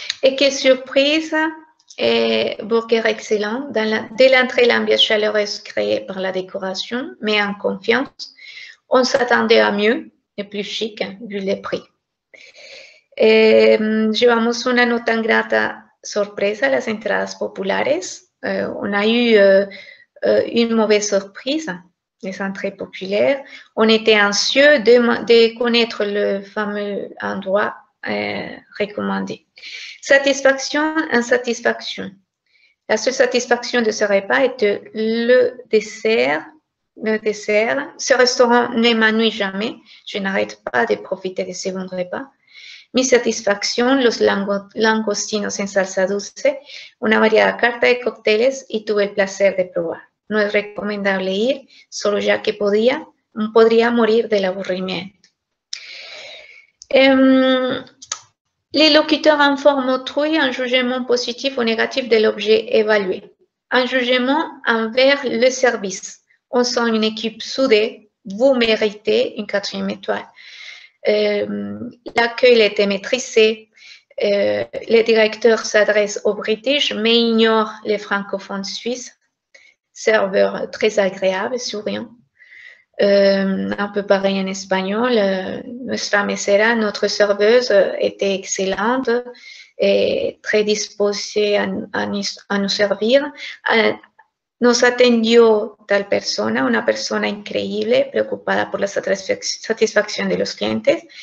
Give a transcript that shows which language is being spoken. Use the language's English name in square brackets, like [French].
[French] Et quelle surprise! Burger excellent. Dès l'entrée, l'ambiance chaleureuse créée par la décoration, mais en confiance. On s'attendait à mieux et plus chic, vu les prix. [Spanish] Llevamos una no tan grata sorpresa, las entradas populares. [French] On a eu une mauvaise surprise, les entrées populaires. On était anxieux de connaître le fameux endroit recommandé. Satisfaction, insatisfaction. La seule satisfaction de ce repas était le dessert. Ce restaurant ne m'ennuie jamais. Je n'arrête pas de profiter de ce bon repas. [Spanish] Mi satisfacción, los langostinos en salsa dulce, una variada carta de cócteles y tuve el placer de probar. No es recomendable ir, solo ya que podría morir del aburrimiento. [French] Les locuteurs informent autrui un jugement positif ou négatif de l'objet évalué. Un jugement envers le service. On sent une équipe soudée, vous méritez une 4e étoile. L'accueil était maîtrisé. Le directeur s'adresse aux British, mais ignore les francophones suisses. Serveur très agréable, souriant. Un peu pareil en espagnol. [Spanish] Nuestra mesera, [French] notre serveuse, était excellente et très disposée à nous servir. [Spanish] Nos atendió tal persona, una persona increíble, preocupada por la satisfacción de los clientes.